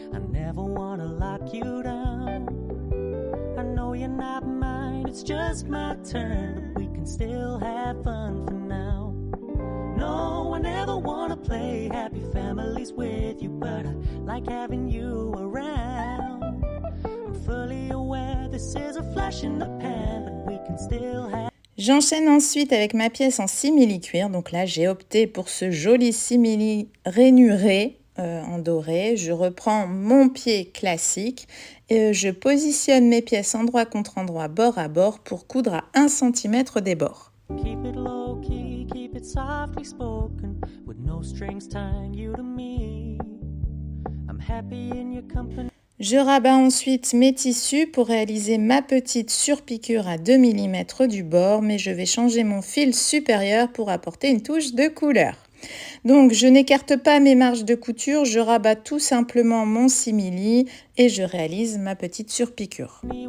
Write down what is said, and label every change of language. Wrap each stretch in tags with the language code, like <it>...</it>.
<en>I never wanna lock you down. I know you're not mine, it's just my turn, but we can still have fun for now. No, I never wanna play happy families with you, but I like having you around. I'm fully aware this is a flash in the pan, but we can still have.</en> <fr>J'enchaîne ensuite avec ma pièce en simili-cuir. Donc là, j'ai opté pour ce joli simili rainuré en doré. Je reprends mon pied classique et je positionne mes pièces endroit contre endroit, bord à bord pour coudre à 1 cm des bords.</fr> <en>Keep it low key, keep it softly spoken, with no strings tying you to me. I'm happy in your company.</en> <fr>Je rabats ensuite mes tissus pour réaliser ma petite surpiqûre à 2 mm du bord, mais je vais changer mon fil supérieur pour apporter une touche de couleur. Donc je n'écarte pas mes marges de couture, je rabats tout simplement mon simili et je réalise ma petite surpiqûre.</fr>